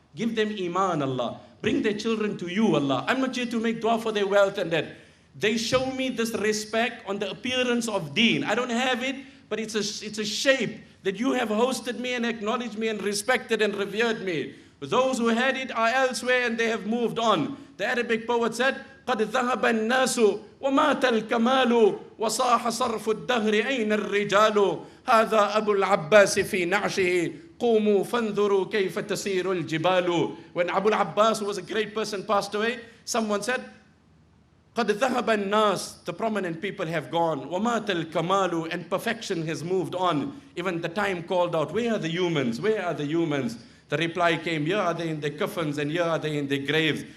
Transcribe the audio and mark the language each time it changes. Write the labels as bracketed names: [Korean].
[English] Give them iman, Allah. Bring their children to you, Allah. I'm not here to make dua for their wealth and that. They show me this respect on the appearance of deen. I don't have it, but it's a shape that you have hosted me and acknowledged me and respected and revered me. Those who had it are elsewhere and they have moved on. The Arabic poet said, [Arabic] قَدْ ذَهَبَ النَّاسُ وَمَاتَ الْكَمَالُ وَصَاحَ صَرْفُ الدَّهْرِ أَيْنَ الرِّجَالُ هَذَا أَبُو الْعَبَّاسِ فِي نَعْشِهِ قُومُوا فَانْظُرُوا كَيْفَ تَسِيرُ الْجِبَالُ. [English] When Abu al-Abbas, who was a great person, passed away, someone said, [Arabic] قَدْ ذَهَبَ النَّاسُ, [English] the prominent people have gone. [Arabic] وَمَاتَ الْكَمَالُ, [English] and perfection has moved on. Even the time called out, where are the humans? Where are the humans? The reply came, here are they in their coffins and here are they in their graves.